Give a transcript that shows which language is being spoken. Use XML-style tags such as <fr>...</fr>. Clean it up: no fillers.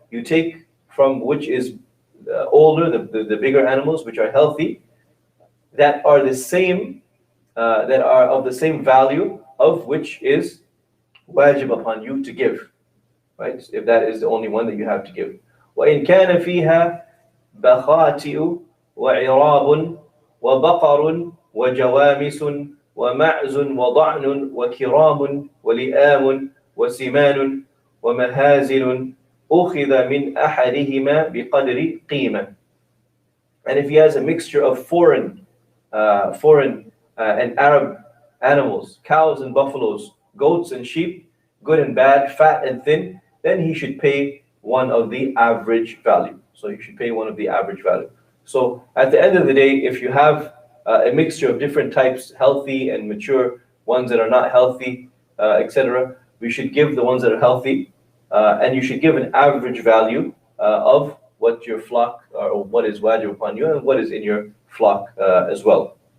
<en>You take from which is older, the bigger animals which are healthy, that are the same, that are of the same value, of which is wajib upon you to give, right? If that is the only one that you have to give.</en> <ar>وإن كان فيها بخاتئ وعراب وبقر وجوامس ومعز وضعن وكرام ولئام وسمان ومهازل أخذ من أحدهما بقدر قيمة.</ar> <en>And if he has a mixture of foreign and Arab animals, cows and buffaloes, goats and sheep, good and bad, fat and thin, then he should pay one of the average value. So you should pay one of the average value. So at the end of the day, if you have a mixture of different types, healthy and mature, ones that are not healthy, etc., we should give the ones that are healthy, and you should give an average value of what your flock, or what is wajib upon you, and what is in your flock as well.</en>